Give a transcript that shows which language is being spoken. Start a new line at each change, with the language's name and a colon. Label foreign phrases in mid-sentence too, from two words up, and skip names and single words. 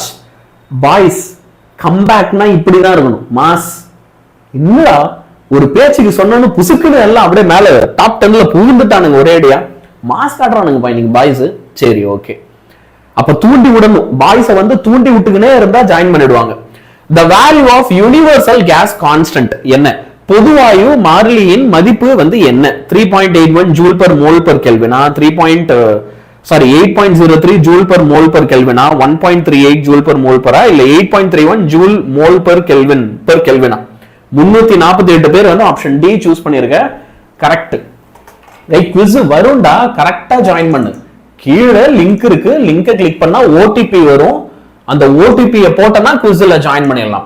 English: boys comeback-na
Tamil: இப்படிதான் இருக்கணும். மாஸ். இல்ல ஒரு பேச்சுக்கு சொன்னு புசுக்குன்னு எல்லாம் அப்படியே மேல டாப் 10ல புகுந்துட்டானுங்க ஒரேடியா. மாஸ் காட்டுறானுங்க இன்னைக்கு பாய்ஸ். சரி ஓகே, அப்ப தூண்டி விடணும். பாய்ஸை வந்து தூண்டி விட்டுக்கினே இருந்தா ஜாயின் பண்ணிடுவாங்க.
English: The value of universal gas constant என்ன?
Tamil: பொதுவாயு மாறிலியின் மதிப்பு வந்து என்ன? 3.81
English: joule per mole per Kelvin,
Tamil: 8.03
English: joule per mole per Kelvin,
Tamil: 1.38
English: joule per mole per,
Tamil: இல்ல 8.31
English: joule mole per Kelvin
Tamil: 348 பேர் வந்து
English: option D choose
Tamil: பண்ணிருக்க. கரெக்ட். ரைட், குவிஸ் வரும்டா,
English: correct-a join
Tamil: பண்ணு. கீழே லிங்க் இருக்கு,
English: link-ai click
Tamil: பண்ணா ஓடிபி வரும். அந்த ஓடிபியை போட்டனா
English: quiz-la join
Tamil: பண்ணிடலாம்.